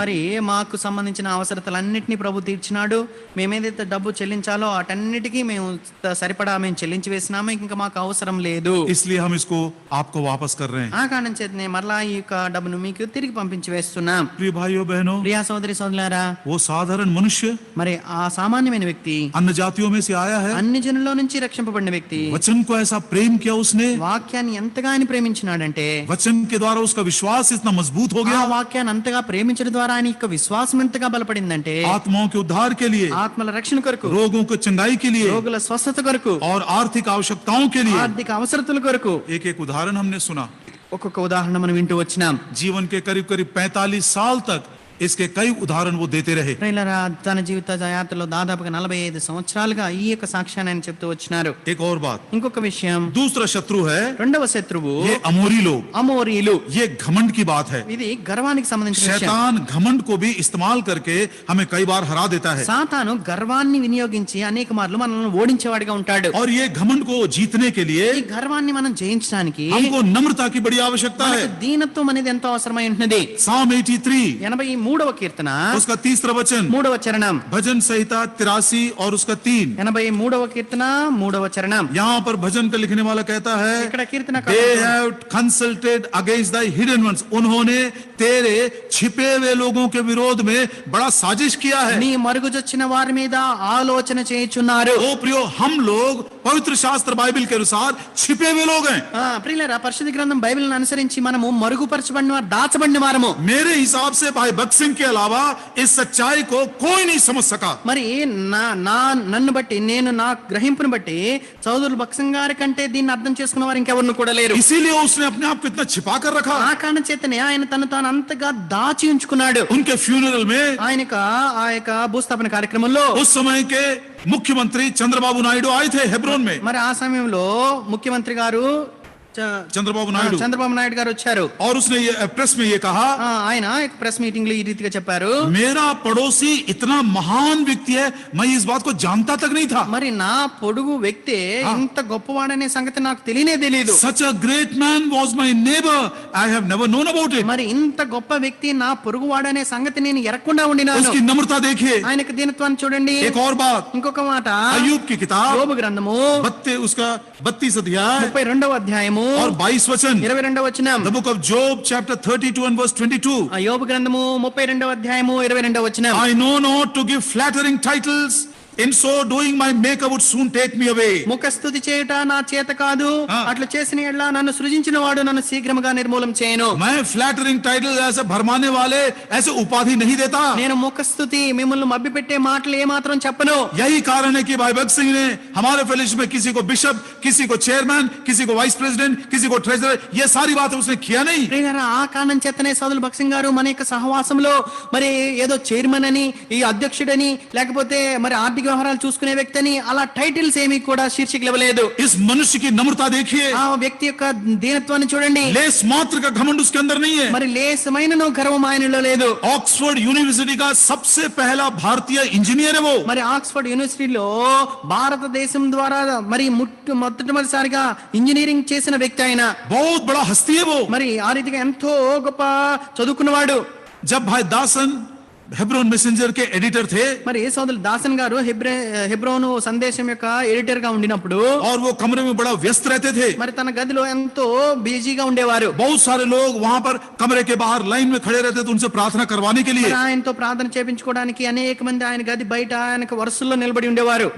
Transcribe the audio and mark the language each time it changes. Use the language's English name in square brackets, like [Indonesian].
[Telugu] మరి మాకు సంబంధించిన అవసరతలన్నిటినీ ప్రభు తీర్చినాడు. మేమేదైతే డబ్బు చెల్లించాలో అటన్నిటికీ మేము సరిపడా మేము చెల్లించి వేసినాము. ఇంకా మాకు అవసరం లేదు. [Hindi] इसलिए हम इसको आपको वापस कर रहे हैं. [Telugu] ఆ కారణం చేతనే మరలా ఈ యొక్క డబ్బును మీకు తిరిగి పంపించి వేస్తున్నాం. [Hindi] प्रिय भाइयों बहनों, [Telugu] ప్రియా సోదరి సోదరులారా, [Hindi] वो साधारण मनुष्य [Telugu] మరి ఆ సామాన్యమైన వ్యక్తి [Hindi] अन्य जातियों में से आया है. [Telugu] అన్ని జనుల్లో నుంచి రక్షింపబడిన వ్యక్తి [Hindi] वचन को ऐसा प्रेम किया उसने, [Telugu] వాక్యాన్ని ఎంతగా ఆయన ప్రేమించినాడంటే, [Hindi] वचन के द्वारा उसका विश्वास इतना मजबूत हो [Telugu] ఆ [Hindi] गया. [Telugu] వాక్యాన్ని అంతగా ప్రేమించడం ద్వారా ఆయన యొక్క విశ్వాసం ఎంతగా బలపడిందంటే, [Hindi] आत्माओं के उद्धार के लिए, [Telugu] ఆత్మల రక్షణ కొరకు, [Hindi] रोगों को चंगाई के लिए [Telugu] రోగుల స్వస్థత కొరకు, [Hindi] और आर्थिक आवश्यकताओं के लिए. [Telugu] ఆర్థిక అవసరతల కొరకు [Hindi] एक एक उदाहरण हमने सुना. [Telugu] ఒక్కొక్క ఉదాహరణ మనం వింటూ వచ్చినాం. [Hindi] जीवन के करीब करीब 45 साल तक इसके कई उदाहरण वो देते रहे. [Telugu] ప్రియులారా, తన జీవిత యాత్రలో దాదాపుగా 45 సంవత్సరాలుగా ఈ యొక్క సాక్ష్యాన్ని ఆయన చెప్తూ వచ్చినారు. [Hindi] एक और बात, [Telugu] ఇంకొక విషయం, [Hindi] दूसरा शत्रु है [Telugu] రెండవ శత్రువు [Hindi] ये अमोरी लोग. [Telugu] అమోరీలు. [Hindi] ये घमंड की बात है. [Telugu] ఇది గర్వానికి సంబంధించిన విషయం. [Hindi] शैतान घमंड को भी इस्तेमाल करके हमें कई बार हरा देता है. [Telugu] సాతాను గర్వాన్ని వినియోగించి అనేక మార్లు మనల్ని ఓడించేవాడిగా ఉంటాడు. [Hindi] और ये घमंड को जीतने के लिए [Telugu] ఈ గర్వాన్ని మనం జయించడానికి [Hindi] हमको नम्रता की बड़ी आवश्यकता है. [Telugu] మనకు దీనత్వం అనేది ఎంతో అవసరమై ఉంటున్నది. [English] Psalm 83 [Telugu] 83వ కీర్తన [Hindi] उसका 3ा वचन, [Telugu] 3వ చరణం, [Hindi] भजन संहिता 83 और उसका 3. [Telugu] 83వ కీర్తన 3వ చరణం. [Hindi] यहाँ पर भजन का लिखने वाला कहता है, [Telugu] ఇక్కడ కీర్తన [English] They have consulted against thy hidden ones. [Hindi] उन्होंने तेरे छिपे हुए लोगों के विरोध में बड़ा साजिश किया है. [Telugu] నీ మరుగుజొచ్చిన వారి మీద ఆలోచన చేయుచున్నారు. [Hindi] ओ प्रियो, हम लोग पवित्र शास्त्र बाइबल के अनुसार छिपे हुए लोग हैं. [Telugu] ప్రియులారా, పరిశుద్ధ గ్రంథం బైబిల్ని అనుసరించి మనము మరుగుపరచబడిన వారు, దాచబడిన వారము. [Hindi] मेरे हिसाब से भाई भगत सिंह के अलावा इस सच्चाई को कोई नहीं समझ सका. [Telugu] మరి నన్ను బట్టి, నేను నా గ్రహింపుని బట్టి చౌదరులు భక్సింగ్ గారి కంటే దీన్ని అర్థం చేసుకున్న వారు ఇంకెవరిని కూడా లేరు. [Hindi] इसीलिए उसने अपने आप को इतना छिपा कर रखा. [Telugu] ఆ కారణం చేతనే ఆయన తను తాను అంతగా దాచి ఉంచుకున్నాడు. [Hindi] उनके फ्यूनरल में [Telugu] ఆ యొక్క భూస్థాపన కార్యక్రమంలో [Hindi] उस समय के मुख्यमंत्री चंद्रबाबू नायडू आए थे हेब्रोन में. [Telugu] మరి ఆ సమయంలో ముఖ్యమంత్రి గారు [Hindi] चंद्रबाबू [Telugu] నాయుడు గారు వచ్చారు. [Hindi] और उसने ये प्रेस में ये कहा, [Telugu] ఆయన ప్రెస్ మీటింగ్ లో ఈ రీతిగా చెప్పారు, [Hindi] मेरा पड़ोसी इतना महान व्यक्ति है, मैं इस बात को जानता तक नहीं था. [Telugu] మరి నా పొడుగు వ్యక్తి ఇంత గొప్పవాడనే సంగతి నాకు తెలియనే తెలియదు. [English] Such a great man was my neighbor. I have never known about it. [Telugu] మరి ఇంత గొప్ప వ్యక్తి నా పొరుగువాడనే సంగతి నేను ఎరగకుండా ఉండినాను. [Hindi] उसकी नम्रता देखिए. [Telugu] ఆయనకు దీనత్వాన్ని చూడండి. [Hindi] एक और बात, [Telugu] ఇంకొక మాట, [Hindi] अय्यूब की किताब [Telugu] యోబు గ్రంథము [Hindi] 32 अध्याय [Telugu] 32వ అధ్యాయము [Hindi] और 22 वचन. [Telugu] 22వ వచనం. [English] The book of Job chapter 32 and verse 22. [Telugu] యోబు గ్రంథము 32వ అధ్యాయము 22వ వచనం. [English] I know not to give flattering titles. In so doing my maker would soon take me away. [Telugu] ముఖస్తుతి చేయుట నా చేత కాదు, అట్లా చేసిన ఎడ్ల నన్ను సృజించిన వాడు నన్ను శీఘ్రముగా నిర్మూలం చేయను. [Hindi] मैं फ्लैटरिंग टाइटल ऐसे भरमाने वाले ऐसे उपाधि नहीं देता. [Telugu] నేను ముఖస్తుతి, మిమ్మల్ని మభ్యపెట్టే మాటలు ఏమాత్రం చెప్పను. [Hindi] यही कारण है कि भाई भगत सिंह ने हमारे फेलोशिप में किसी को बिशप, किसी को चेयरमैन, किसी को वाइस प्रेसिडेंट, किसी को ट्रेजरर, ये सारी बातें उसने किया नहीं. [Telugu] ఆ కారణం చేతనే సోదరులు భక్సింగ్ గారు మన యొక్క సహవాసంలో మరి ఏదో చైర్మన్ అని, ఈ అధ్యక్షుడని, లేకపోతే మరి ఆర్థిక వ్యవహారాలు చూసుకునే వ్యక్తి అని అలా టైటిల్స్ ఏమీ కూడా శీర్షికలు ఇవ్వలేదు. [Hindi] इस मनुष्य की नम्रता देखिए. [Telugu] ఆ వ్యక్తి యొక్క దీనత్వాన్ని చూడండి. [Hindi] लेस मात्र का घमंड उसके अंदर नहीं है. [Telugu] మరి లేసమైన గర్వం ఆయనలో లేదు. [Hindi] ऑक्सफोर्ड यूनिवर्सिटी का सबसे पहला भारतीय इंजीनियर है वो. [Telugu] మరి ఆక్స్ఫర్డ్ యూనివర్సిటీలో భారతదేశం ద్వారా మరి మొట్టమొదటిసారిగా ఇంజనీరింగ్ చేసిన వ్యక్తి ఆయన. [Hindi] बहुत बड़ा हस्ती है वो. [Telugu] మరి ఆ రీతిగా ఎంతో గొప్ప చదువుకున్నవాడు. [Hindi] जब भाई दासन हेब्रोन मैसेंजर के एडिटर थे [Telugu] మరి ఏ సోదరులు దాసన్ గారు హెబ్రోను సందేశం యొక్క ఎడిటర్ గా ఉండినప్పుడు [Hindi] और वो कमरे में बड़ा व्यस्त रहते थे। [Telugu] మరి తన గదిలో ఎంతో బిజీగా ఉండేవారు। [Hindi] बहुत सारे लोग वहां पर कमरे के बाहर लाइन में खड़े रहते थे उनसे प्रार्थना करवाने के लिए। [Telugu] మరి ఆయనతో ప్రార్థన చేయించుకోవడానికి అనేక మంది ఆయన గది బయట ఆయనకు వరుసల్లో నిలబడి ఉండేవారు।